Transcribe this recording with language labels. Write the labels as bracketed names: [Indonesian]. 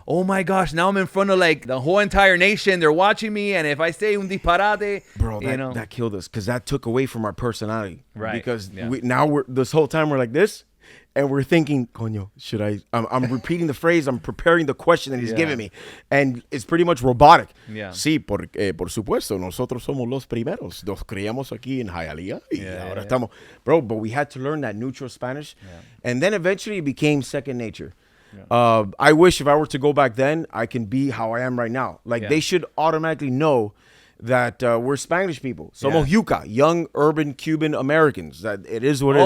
[English] oh my gosh, now I'm in front of like the whole entire nation. They're watching me, and if I say [Spanish] un disparate, [English] bro, you know. that killed us because that took away from our personality. Right. Because now this whole time we're like this, and we're thinking, coño, should I? I'm repeating the phrase, I'm preparing the question that he's giving me, and it's pretty much robotic. Yeah. [Spanish] Sí, por supuesto, nosotros somos los primeros. Nos criamos aquí en Hialeah, y ahora estamos, bro. [English] But we had to learn that neutral Spanish, and then eventually it became second nature. I wish if I were to go back then, I can be how I am right now. Like they should automatically know that we're Spanish people. [Spanish] Somos yuca, [English] young urban Cuban Americans. That it is what it is.